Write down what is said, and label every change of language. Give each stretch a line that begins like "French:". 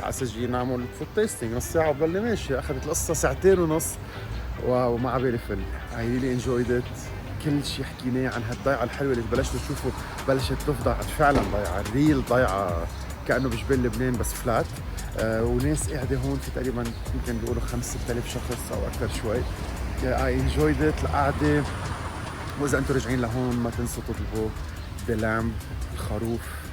Arabic: على اساس جايين نعمل فود تيستينج نص ساعة وضلني ماشي. اخذت القصة ساعتين ونص وما عبالي فل.
English: I really enjoyed it.
Arabic: كل شيء حكيناه عن هالضيعة الحلوة اللي بلشتوا تشوفوا بلشت تفضع فعلا ضيعة ريل ضيعة كأنه بجبال لبنان بس فلات. وناس قاعدة هون في تقريبا يمكن بيقولوا 5,000 شخص أو أكثر شوي.
English: I enjoyed it
Arabic: القعدة. وإذا أنتم راجعين لهون ما تنسوا تطلبوا دلام الخروف.